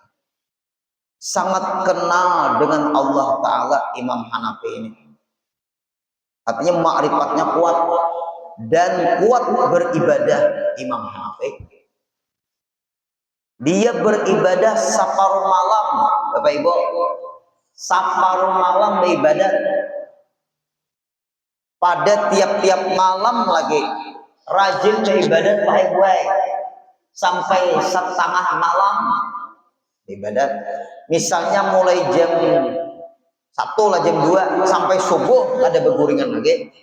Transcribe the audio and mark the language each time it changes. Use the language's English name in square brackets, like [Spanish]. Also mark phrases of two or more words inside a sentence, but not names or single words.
[Indonesian] Sangat kenal dengan Allah Ta'ala Imam Hanafi ini. Artinya ma'rifatnya kuat dan kuat beribadah Imam Hanafi. Dia beribadah separuh malam, Bapak Ibu. Separuh malam beribadah. Pada tiap-tiap malam lagi rajin beribadah baik-baik sampai setengah malam ibadat. Misalnya mulai jam 1 lah jam 2 sampai subuh ada berguringan lagi.